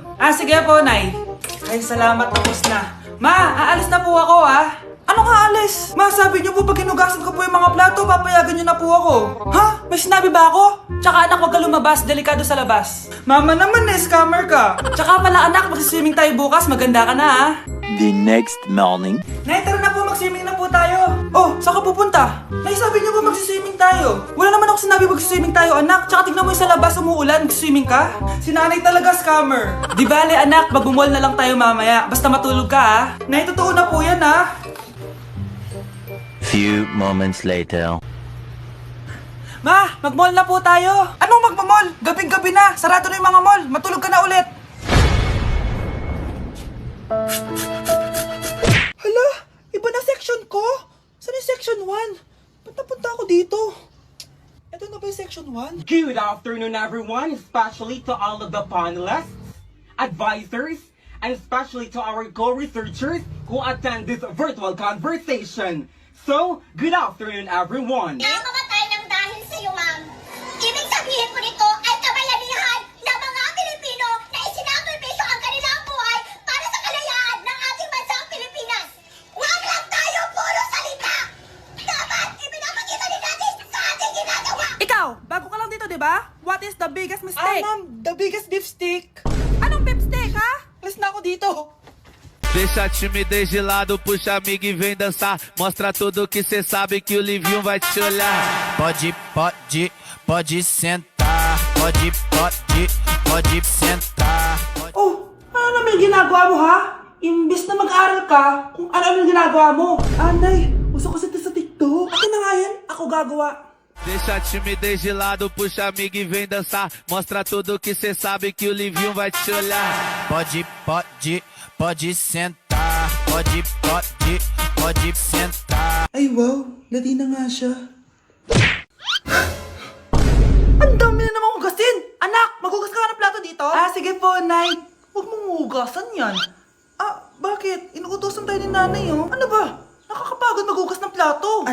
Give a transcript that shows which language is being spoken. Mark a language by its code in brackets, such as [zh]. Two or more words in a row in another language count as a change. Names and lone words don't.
[tl] Sige po, Nay. Ay, salamat, tapos na. Ma, aalis na po ako, Ano nga alis? Ma, sabi niyo po pag hinugasan ko po yung mga plato, papayagan niyo na po ako. Ha? May sinabi ba ako? Tsaka anak, wag ka lumabas. Delikado sa labas. Mama naman, scammer ka. Tsaka pala anak, magsiswimming tayo bukas. Maganda ka na, [en] The next morning. [tl] Nay, tara na po, mag-swimming na po tayo. Oh, saan ka pupunta? Nay, sabi niyo po mag-swimming tayo. Wala naman ako sinabi mag-swimming tayo, anak. Tsaka tignan mo yung sa labas, umuulan, mag-swimming ka. Si nanay talaga scammer. Di bale, anak, mag-mall na lang tayo mamaya. Basta matulog ka, Nay, totoo na po yan, [en] Few moments later. [tl] Ma, mag-mall na po tayo. Anong mag-mall? Gabing-gabi na. Sarado na yung mga mall. Matulog ka na ulit. Hala, iba na section ko. Saan yung section 1? Ba't napunta ako dito? Ito na ba yung section 1? [en] Good afternoon, everyone, especially to all of the panelists, advisors, and especially to our co-researchers who attend this virtual conversation. So, good afternoon, everyone. [tl] Nakamatay ng dahil sa iyo, ma'am. Ibig sabihin po nito ay kabayanihan ng mga Pilipino na isinakripisyo ang kanilang buhay para sa kalayaan ng ating bansang Pilipinas. Huwag lang tayo puro salita. Dapat ipinapakita din natin sa ating ginagawa. Ikaw, bago ka lang dito, di ba? [en] What is the biggest mistake? Ma'am, the biggest beef stick. [tl] Anong [en] beef stick, [tl] ha? Alis na ako dito. [pt] Deixa a timidez de lado, puxa amigo e vem dançar. Mostra tudo que cê sabe que o Livinho vai te olhar. Pode sentar. Pode sentar. [tl] Oh, ano naman yung ginagawa mo, ha? Imbis na mag-aral ka, kung ano yung ginagawa mo. Nay, uso kasi ito sa TikTok. Akin na nga yan, ako gagawa. [pt] Deixa a timidez de lado, puxa amigo e vem dançar. Mostra tudo que cê sabe que o Livinho vai te olhar. Pode sentar. Pode sentar. [tl] Ay wow, lati na nga siya. Ang dami na namang hugasin! Anak, maghugas ka nga ng plato dito? Sige po, Nay. Huwag mong hugasan yan. Bakit? Inuutosan tayo ni nanay, oh. Ano ba? Nakakapagod maghugas ng plato.